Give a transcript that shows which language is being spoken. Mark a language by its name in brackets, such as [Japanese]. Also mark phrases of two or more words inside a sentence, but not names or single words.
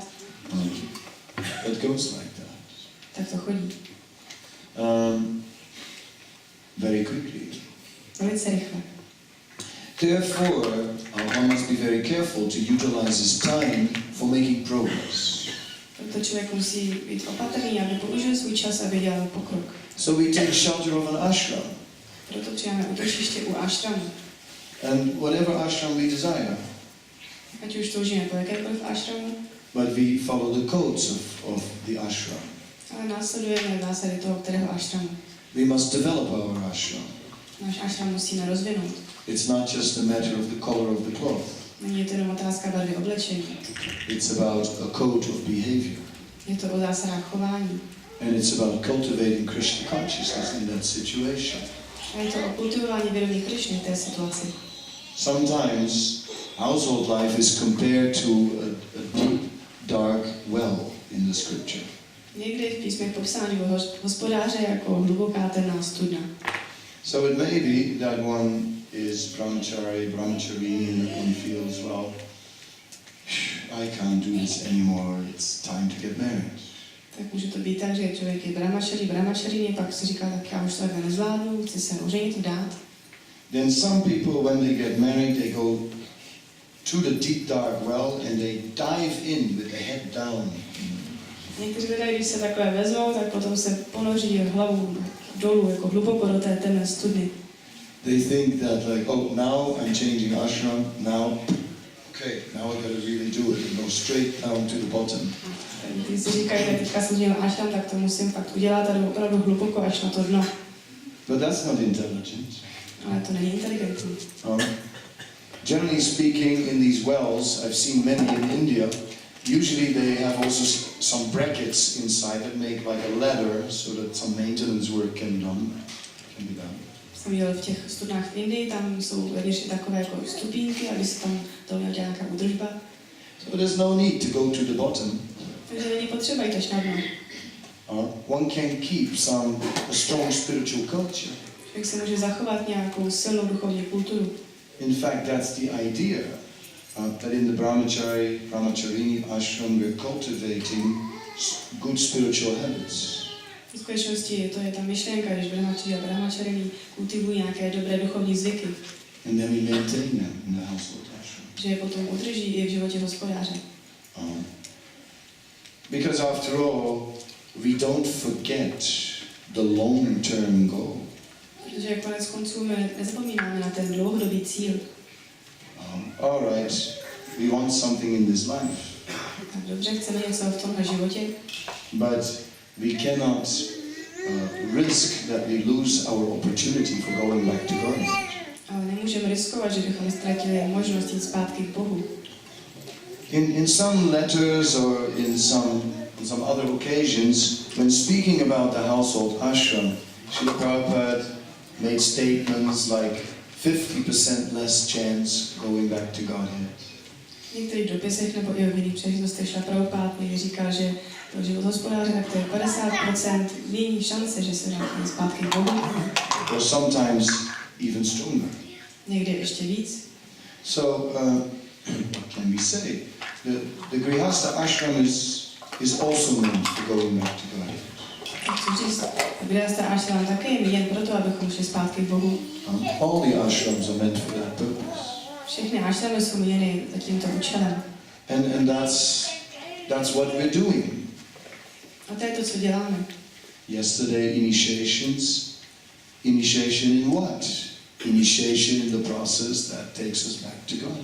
[English] It goes like that. [Czech] Tak to chodí. [English] Very quickly. [Czech] Velice rychle. [English] Therefore, one must be very careful to utilize his time for making progress. [Czech] Proto člověk musí být opatrný, aby použil svůj čas, aby dělal pokrok. [English] So we take shelter of an ashram. [Czech] Proto přijáme útočiště u ashramu. [English] And whatever ashram we desire. [Czech] Ať už toužíme po jakémkoliv ashramu. [English] But we follow the codes of the ashram. [Czech] Ale následujeme zásady toho, kterého ashramu. [English] We must develop our ashram. [Czech] Náš ashram musíme rozvinout. [English] It's not just a matter of the color of the cloth. [Czech] Není to jenom otázka barvy oblečení. [English] It's about a code of behavior. [Czech] Je to o zásadách chování. [English] And it's about cultivating Krishna consciousness in that situation. [Czech] A je to o kultivování vědomí Krišny v té situaci. [English] Sometimes household life is compared to a deep, dark well in the scripture. [Czech] Někdy v písmech popsání hospodáře jako hluboká temná studna. [English] So it may be that one is brahmachari, and one feels, well, I can't do this anymore, it's time to get married. [Czech] Tak může to být tak, že člověk je brahmacharini, pak si říká, tak já už to takhle nezvládnu, chci se oženit, vdát. [English] Then some people, when they get married, they go to the deep dark well and they dive in with the head down. [Czech] Někteří lidé, když se takové vezmou, tak potom se ponoří hlavu dolů, jako hluboko do té temné studny. [English] They think that like, oh, now I'm changing ashram, now I gotta really do it and go straight down to the bottom. [Czech] Když si říkají, tak teďka jsem změnil ashram, tak to musím fakt udělat a jdu opravdu hluboko až na to dno. [English] But that's not intelligent. [Czech] Ale to není inteligentní. [English] Generally speaking, in these wells, I've seen many in India, usually they have also some brackets inside that make like a ladder so that some maintenance work can be done. [Czech] Jsem viděl v těch studnách v Indii, tam jsou vevnitř takové jako stupínky, aby se tam to měla nějaká údržba. [English] So there's no need to go to the bottom. [Czech] Takže není potřeba jít až na dno. [English] One can keep a strong spiritual culture. [Czech] Člověk se může zachovat nějakou silnou duchovní kulturu. [English] In fact, that's the idea. That in the brahmacharini ashram we're cultivating good spiritual habits. [Czech] V skutečnosti to je ta myšlenka, když brahmačari a brahmačarini kultivují nějaké dobré duchovní zvyky. [English] And then we maintain them in the household ashram. [Czech] Že je potom udrží i v životě hospodáře. [English] Because after all, we don't forget the long-term goal. [Czech] Protože konec konců my nezapomínáme na ten dlouhodobý cíl. [English] All right, we want something in this life. [Czech] Tak dobře, chceme něco v tomhle životě. [English] But we cannot risk that we lose our opportunity for going back to God. [Czech] Ale nemůžeme riskovat, že bychom ztratili možnost jít zpátky k Bohu. [English] In some letters or in some other occasions, when speaking about the household ashram, Srila Prabhupada made statements like 50% less chance going back to Godhead. [Czech] V některých dopisech nebo i v jiných příležitostech Srila Prabhupada někdy říká, že pro život hospodáře tak to je 50% méně šance, že se vrátíme zpátky k Bohu. [English] Or sometimes even stronger. [Czech] Někdy ještě víc. [English] So, what can we say? The Grihastha ashram is also meant for going back to God. [Czech] Chci říct, Grihastha ashram také je jen proto, abychom šli zpátky k Bohu. [English] All the ashrams are meant for that purpose. [Czech] Všechny ashramy jsou měny za tímto účelem. [English] And that's what we're doing. [Czech] A to je to, co děláme. [English] Yesterday, initiations. Initiation in what? Initiation in the process that takes us back to God.